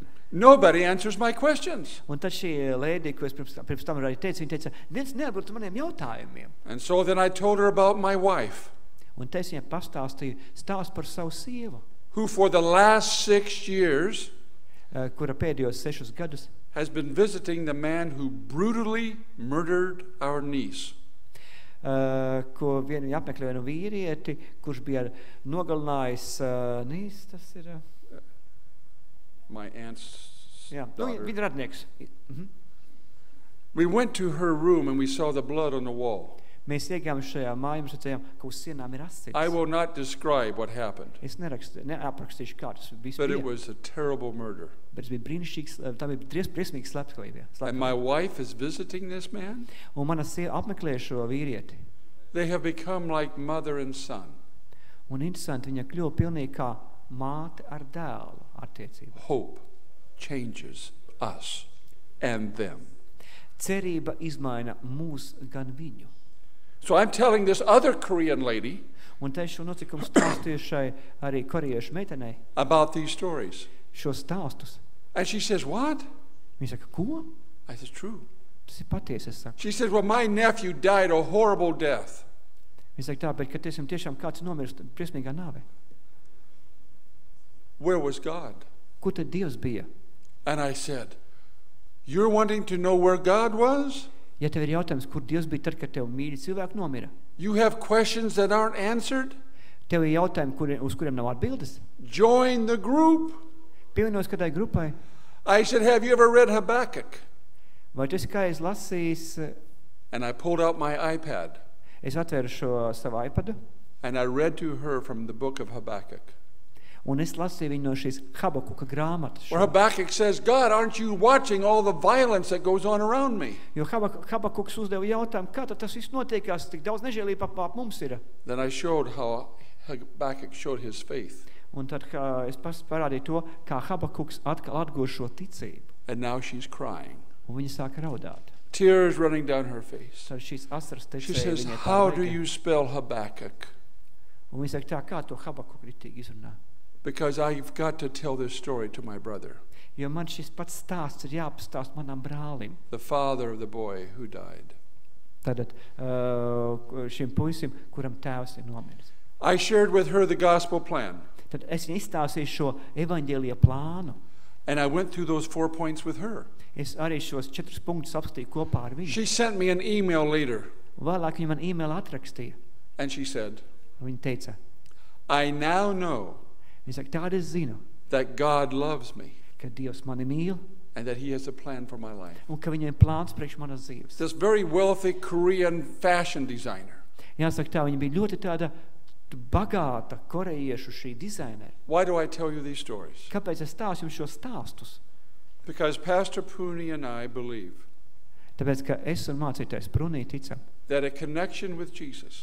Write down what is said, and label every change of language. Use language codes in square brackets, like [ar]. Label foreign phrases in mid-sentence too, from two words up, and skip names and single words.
[en] Nobody answers my questions. [lv] Un tad šī lēdija, ko es pirms tam arī teicu, viņa teica, viens neatbild uz maniem jautājumiem. [en] And so then I told her about my wife, [lv] Un te es viņai pastāstīju stāstu par savu sievu, [en] who for the last 6 years [lv] kura pēdējos 6 gadus [en] has been visiting the man who brutally murdered our niece. [lv] Ko viņa apmeklē vienu vīrieti, kurš bija nogalinājis nīs, tas ir... [en] My aunt's daughter. [lv] Viņa radnieks. [en] We went to her room and we saw the blood on the wall. [lv] Mēs iegājām šajā mājā, mēs redzējām, ka uz sienām ir asins. [en] I will not describe what happened, [lv] Es neaprakstīšu, kā tas viss [en] but it [lv] bija. [en] was a terrible murder. [lv] Bet tas bija brīnišķīgs, tā bija briesmīgs slepkavība. [en] And my wife is visiting this man. [lv] Un mana sieva apmeklē šo vīrieti. [en] They have become like mother and son. [lv] Un interesanti, viņa kļuva pilnīgi kā māte ar dēlu attiecību. [en] Hope changes us and them. [lv] Cerība izmaina mūs gan viņu. [en] So I'm telling this other Korean lady [lv] Un te šo notikumu stāstīju šai arī koriešu meitenei [en] about these stories. [lv] šos stāstus. [en] And she says, what? [lv] Viņa saka, ko? [en] I said, true. [lv] Tas ir patiesi, es saku. [en] She says, well, my nephew died a horrible death. [lv] Viņa saka, tāpēc, ka tiešām kāds nomirst briesmīgā nāvē. [en] Where was God? [lv] Kur tad Dievs bija? [en] And I said, you're wanting to know where God was? [lv] Ja tev ir jautājums, kur Dievs bija tad, kad tev mīļi cilvēki nomira? [en] You have questions that aren't answered? [lv] Tev ir jautājumi, uz kuriem nav atbildes? [en] Join the group. [lv] Pievienojas kādai grupai. [en] I said, have you ever read Habakkuk? [lv] Vai tu esi kā es lasījis? [en] And I pulled out my iPad [lv] Es atvēru šo savu iPadu, [en] and I read to her from the book of Habakkuk. [lv] un es lasīju viņu no šīs Habakuka grāmatas. [en] Where Habakkuk says, God, aren't you watching all the violence that goes on around me? [lv] Jo Habakuks uzdeva jautājumu, kā tad tas viss notiekās, tik daudz nežēlība apkārt mums ir. [en] Then I showed how Habakkuk showed his faith. [lv] Un tad es parādīju to, kā Habakuks atkal atguva šo ticību. [en] And now she's crying. [lv] Un viņa sāka raudāt. [en] Tears running down her face. [lv] Tad šīs asaras [en] She [lv] tecēja [en] says, [lv] viņai [en] how [lv] pār [en] do [lv] veikiem. [en] you spell Habakkuk? [lv] Un viņa saka tā, kā to Habakuku ritīgi izrunā. [en] Because I've got to tell this story to my brother, [lv] Jo man šis pats stāsts ir jāpastāst manam brālim. [en] the father of the boy who died. [lv] Tātad šim puisim, kuram tēvs ir nomiris. [en] I shared with her the gospel plan, [lv] Tad es viņai izstāstīju šo evaņģēlija plānu. [en] and I went through those 4 points with her. [lv] Es arī šos 4 punktus apskatīju kopā ar viņu. [en] She sent me an email later, [lv] Vēlāk viņa man e-mail atrakstīja. [en] and she said, [lv] Viņa teica, [en] I now know [lv] viņa saka, tāda es zinu, [en] that God loves me [lv] ka Dievs mani mīl [en] and that he has a plan for my life. [lv] un ka viņam ir plāns priekš manas dzīves. [en] This very wealthy Korean fashion designer. [lv] Jāsaka tā, viņa bija ļoti tāda bagāta korejiešu šī dizainera. [en] Why do I tell you these stories? [lv] Kāpēc es stāstu jums šos stāstus? [en] Because Pastor Puni and I believe [lv] Tāpēc, ka es un mācītājs Prunī ticam, [en] that a connection with Jesus